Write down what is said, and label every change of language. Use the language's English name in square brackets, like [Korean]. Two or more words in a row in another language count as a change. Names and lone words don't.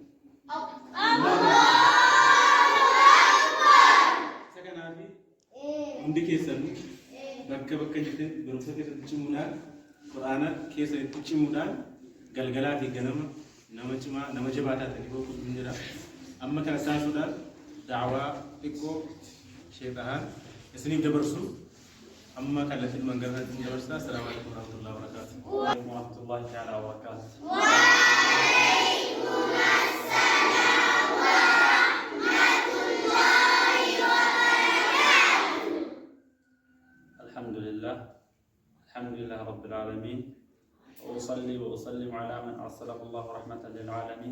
[Oromo] isa kanaafi hundi keessan bakka bakka jirtan barumsa keessatti cimuudhaan Qur'aana keessa itti cimuudhaan galgalaa fi ganama nama jabaataa ta'e boqotu ni jira amma kana saasuudhaan daawaa xiqqoo sheexahaan isiniif dabarsu amma kallattiin mangarratti ni dabarsa [Arabic] السلام عليكم ورحمة الله وبركاته ورحمة الله تعالى وبركاته الحمد لله رب العالمين وأصلي وأسلم على من أرسله الله رحمة للعالمين